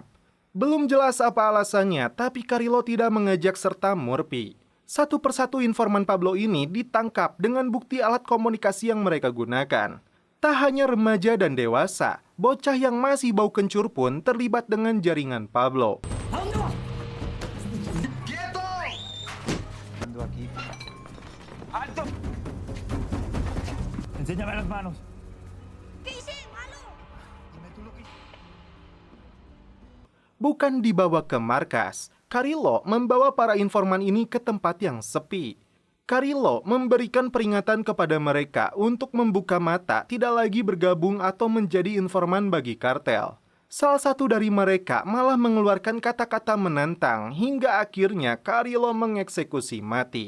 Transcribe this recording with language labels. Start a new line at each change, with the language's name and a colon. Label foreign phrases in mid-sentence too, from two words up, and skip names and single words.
Indonesian: Belum jelas apa alasannya, tapi Carrillo tidak mengajak serta Murphy. Satu persatu informan Pablo ini ditangkap dengan bukti alat komunikasi yang mereka gunakan. Tak hanya remaja dan dewasa, bocah yang masih bau kencur pun terlibat dengan jaringan Pablo.
Spanish: ¡Alto! Enséñame las manos. ¿Qué hice, malo? Dime tú lo que...
Indonesian: Bukan dibawa ke markas, Carrillo membawa para informan ini ke tempat yang sepi. Carrillo memberikan peringatan kepada mereka untuk membuka mata tidak lagi bergabung atau menjadi informan bagi kartel. Salah satu dari mereka malah mengeluarkan kata-kata menantang hingga akhirnya Carrillo mengeksekusi mati.